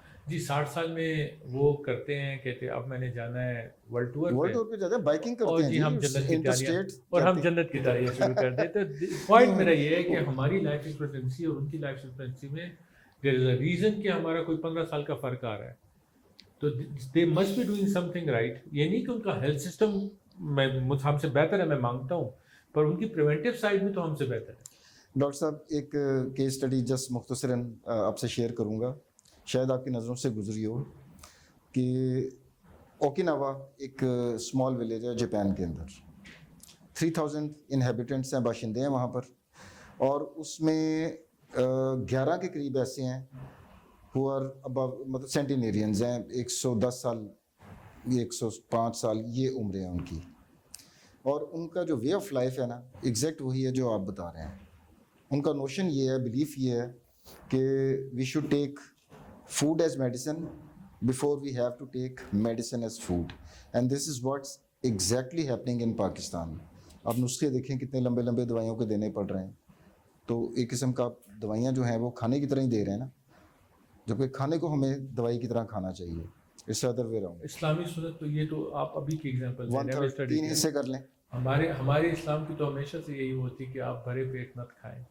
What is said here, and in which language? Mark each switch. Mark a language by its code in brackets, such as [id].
[ur] جی 60 سال میں وہ کرتے ہیں, کہتے ہیں اب میں نے جانا ہے ورلڈ ٹور پہ جاتے ہیں, بائکنگ کرتے اور جی ہم جنت کی انٹر تیاریاں اسٹیٹ, اور ہم جنت کی تیاریاں شروع کر دیں. تو پوائنٹ میرا یہ ہے کہ ہماری لائف ایکسپیکٹنسی اور ان کی لائف ایکسپیکٹنسی میں [en] there is a reason [ur] کہ ہمارا کوئی 15 سال کا فرق آ رہا ہے. [en] تو they must be doing something right. [ur] یہ نہیں کہ ان کا ہیلتھ سسٹم ہم سے بہتر ہے, میں مانگتا ہوں, پر ان کی پریونٹیو سائڈ میں تو ہم سے بہتر ہے. ڈاکٹر صاحب ایک کیس اسٹڈی جسٹ مختصراً آپ سے شیئر کروں گا, شاید آپ کی نظروں سے گزری ہو, کہ اوکیناوا ایک اسمال ولیج ہے جاپان کے اندر, 3000 انہیبیٹنٹس ہیں, باشندے ہیں وہاں پر, اور اس میں 11 کے قریب ایسے ہیں [en] who are above, [ur] مطلب سینٹینیرینز ہیں, 110 سال 105 سال یہ عمریں ہیں ان کی, اور ان کا جو وے آف لائف ہے نا ایگزیکٹ وہی ہے جو آپ بتا رہے ہیں. ان کا نوشن یہ ہے, بلیف یہ ہے کہ [en] We should take food as medicine before we have to take medicine as food, and this is what's exactly happening in Pakistan. [ur] آپ نسخے دیکھیں کتنے لمبے لمبے دوائیوں کے دینے پڑ رہے ہیں, تو ایک قسم کا دوائیاں جو ہیں وہ کھانے کی طرح ہی دے رہے ہیں نا, جبکہ کھانے کو ہمیں دوائی کی طرح کھانا چاہیے. [en] اس سے other way round. [ur] اسلامی سنت تو یہ تو آپ ابھی کی ایگزامپل 1/3 3 حصے کر لیں. ہمارے اسلام کی تو ہمیشہ سے یہی ہوتی کہ آپ بھرے پیٹ مت کھائیں.